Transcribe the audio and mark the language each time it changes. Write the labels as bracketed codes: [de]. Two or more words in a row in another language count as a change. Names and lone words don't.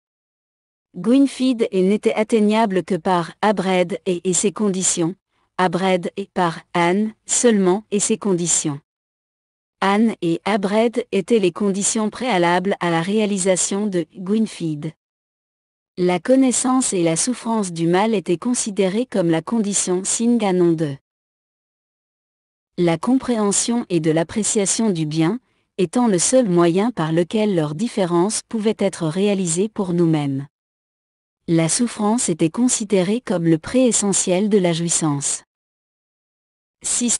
[fr] Gwynfide n'était atteignable que par Abred et ses conditions, Abred et par An seulement et ses conditions. An et Abred étaient les conditions préalables à la réalisation de Gwynfide. La connaissance et la souffrance du mal étaient considérées comme la condition [la] sine qua non [fr] de la compréhension et de l'appréciation du bien, étant le seul moyen par lequel leur différence pouvait être réalisée pour nous-mêmes. La souffrance était considérée comme le pré-essentiel de la jouissance. 6.